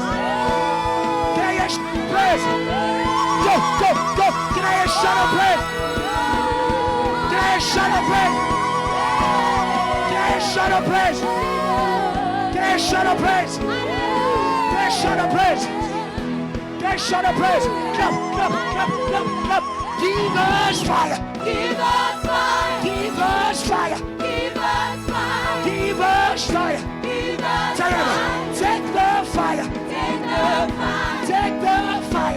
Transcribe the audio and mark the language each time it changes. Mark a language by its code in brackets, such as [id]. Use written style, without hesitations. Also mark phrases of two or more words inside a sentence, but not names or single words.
[en] Can I hear a shout of praise? Go. Can I hear a shout of praise? Can I hear a shout of praise? Can I hear a shout of praise? Can I hear a shout of praise? Can I hear a shout of praise? Can I shout of praise? Clap. Give us fire. Give us fire. Give us fire. Give us fire. Give us fire. Give us Tell fire. them, take the fire. Take the fire. Take the fire.